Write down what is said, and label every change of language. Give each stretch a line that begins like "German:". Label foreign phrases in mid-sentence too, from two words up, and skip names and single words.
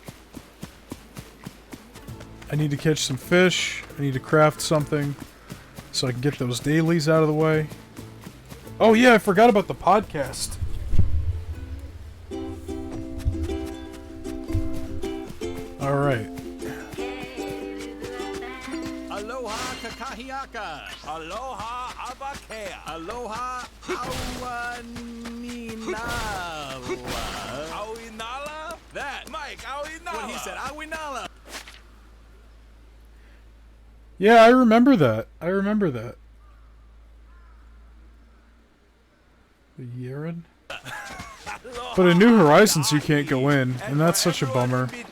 English: I need to catch some fish. I need to craft something so I can get those dailies out of the way. Oh yeah, I forgot about the podcast. Alright.
Hawaiian: Aloha kakahiaka. Aloha abakea. Aloha awaninala. Awinala?
English: That. Mike, awinala. What he said, awinala. Yeah, I remember that. I remember that. The Yeren? But in New Horizons you can't go in, and that's such a bummer.